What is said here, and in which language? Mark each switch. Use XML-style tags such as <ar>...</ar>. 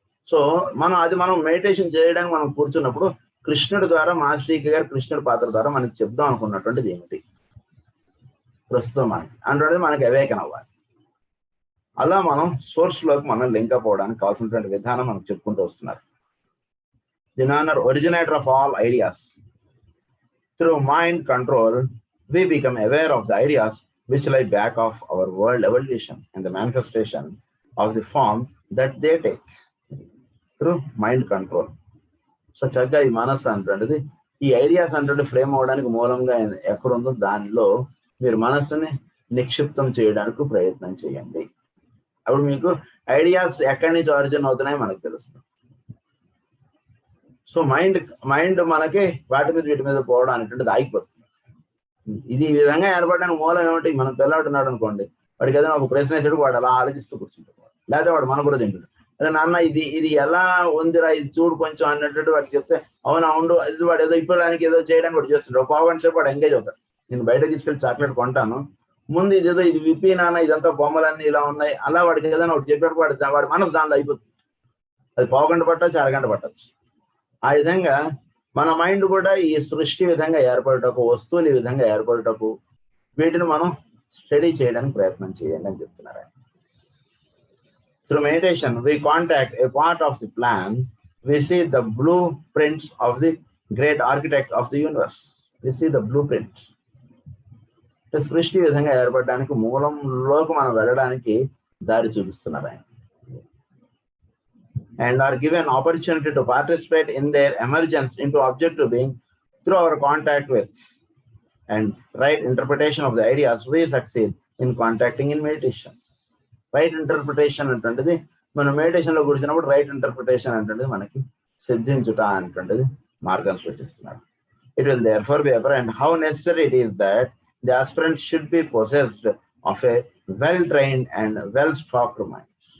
<te>So మనం meditation చేయడానికి మనం కూర్చున్నప్పుడు కృష్ణుడి ద్వారా మాస్టర్ ఈకే గారు కృష్ణుడి పాత్ర ద్వారా మనకి చెప్దాం అనుకున్నటువంటిది ఏమిటి ప్రస్తుతం అంటే మనకి అవేకన్ అవ్వాలి. అలా మనం సోర్స్ లోకి మనం లింకప్ అవడానికి కావాల్సినటువంటి విధానం మనకు చెప్పుకుంటూ వస్తున్నారు.</te> <en>The originator of all ideas. Through mind control, we become aware of the ideas which lie back of our world evolution and the manifestation of the form that they take. Through mind control.</en> <te>So చక్కగా ఈ మనస్సు అంటుండేది ఈ ideas అంటే frame అవడానికి మూలంగా ఎక్కడుందో దానిలో మీరు మనస్సుని నిక్షిప్తం చేయడానికి ప్రయత్నం చేయండి. అప్పుడు మీకు ఐడియాస్ ఎక్కడి నుంచి ఆరిజిన్ అవుతున్నాయో మనకు తెలుస్తుంది. సో మైండ్ మనకి వీటి మీద పోవడం అనేటువంటిది ఆగిపోతుంది. ఇది ఈ విధంగా ఏర్పడడానికి మూలం ఏమిటి, మనం పిల్లాడున్నాడు అనుకోండి, వాడికి ఏదైనా ఒక ప్రశ్న వేసాడు, వాడు అలా ఆలోచిస్తూ కూర్చుంటాడు, లేదా వాడు మన కూడా తింటాడు. అదే నాన్న ఇది ఎలా ఉందిరా, ఇది చూడు కొంచెం అన్నట్టు వాడికి చెప్తే, అవును అవును అది వాడు ఏదో ఇప్పడానికి ఏదో చేయడానికి వాడు చేస్తుంటాడు. పావు గంట సేపు వాడు ఎంగేజ్ అవుతాడు. నేను బయట తీసుకెళ్ళి చాక్లెట్ కొంటాను, ముందు ఇదేదో ఇది విప్పి నాన్న, ఇదంతా బొమ్మలన్నీ ఇలా ఉన్నాయి, అలా వాడికి ఏదైనా ఒకటి చెప్పాడు, వాడి మనసు దానిలో అయిపోతుంది. అది పావు గంట పట్టచ్చు, అరగంట పట్టచ్చు. ఆ విధంగా మన మైండ్ కూడా ఈ సృష్టి విధంగా ఏర్పడటకు, వస్తువులు ఈ విధంగా ఏర్పడటకు, వీటిని మనం స్టడీ చేయడానికి ప్రయత్నం చేయండి అని చెప్తున్నారు.</te> <en>Through meditation, we contact a part of the plan. We see the blueprints of the great architect of the universe. We see the blueprints.</en> <te>సృష్టి విధంగా ఏర్పడడానికి మూలంలోకి మనం వెళ్ళడానికి దారి చూపిస్తున్నారు ఆయన.</te> <en>And are given opportunity to participate in their emergence into objective being through our contact with and right interpretation of the ideas. We succeed in contacting in meditation.</en> <te>Right interpretation అంటుంటది మనం meditation లో కూర్చున్నప్పుడు right interpretation అంటుంటది మనకి సిద్ధించుట అంటుంటది మార్గం సూచిస్తున్నారు.</te> <en>It will therefore be apparent how necessary it is that the aspirant should be possessed of a well trained and well stocked mind.</en>